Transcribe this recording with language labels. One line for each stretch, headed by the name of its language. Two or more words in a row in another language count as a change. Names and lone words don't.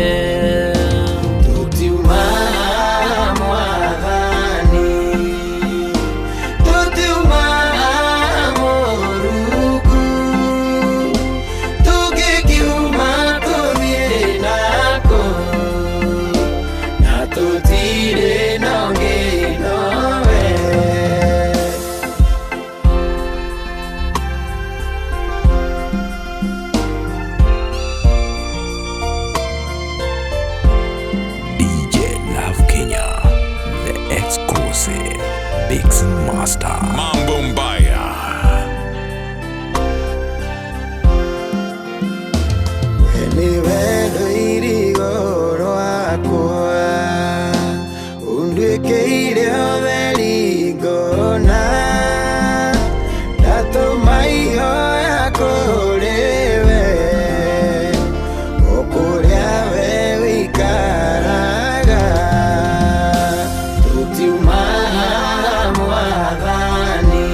Kikuyu: tũtiuma Mwathani tũtiuma Mũrungu tũngĩkiuma tũthiĩ nakũ na tũtirĩ na ũgĩnowe.
English: DJ Love Kenya, the exclusive mixing master.
Swahili: Mambo Mbaya.
Kikuyu: Ni wendo irigo rwakwa undwĩkĩire ũtheri ngona ndatũma ihoya kũrĩ we o kũrĩa we wĩikaraga tũtiuma Mwathani